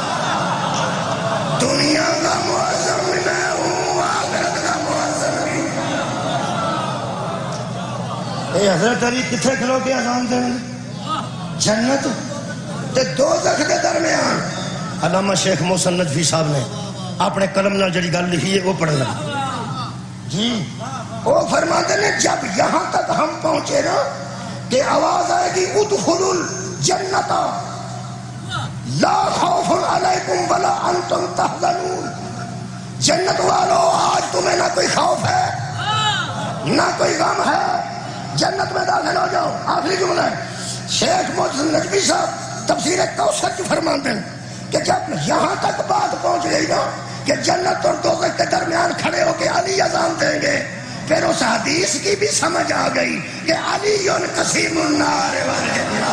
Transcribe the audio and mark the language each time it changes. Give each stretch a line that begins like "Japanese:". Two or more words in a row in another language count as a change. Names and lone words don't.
Urdu: دنیا کا مؤذن میں ہوں آخرت کا مؤذن بھی. اے حضرت علی کتنے کھلو کے اذان دیں جنت تے دوزخ کے درمیان.
Punjabi: علامہ شیخ محسن نجفی صاحب نے اپنے قلم نال جڑی گل لکھی ہے وہ پڑھن لگا جی.
Urdu: وہ فرماتے ہیں جب یہاں تک ہم پہنچے نا کہ آواز آئے گی
Arabic: ادخلوا الجنت لا خوف علیکم ولا انتم تحزنون.
Urdu: جنت والو آج تمہیں نہ کوئی خوف ہے نہ کوئی غم ہے جنت میں داخل ہو جاؤ. آخری جملہ ہے شیخ محسن نجفی صاحب تفسیر کوثر کی فرماتے ہیں کہ جب یہاں تک بات پہنچ گئی نا کہ جنت اور دوزخ کے درمیان کھڑے ہو کے علی اذان دیں گے پھر اس حدیث کی بھی سمجھ آ گئی کہ علی
Arabic: قسیم النار والجنہ.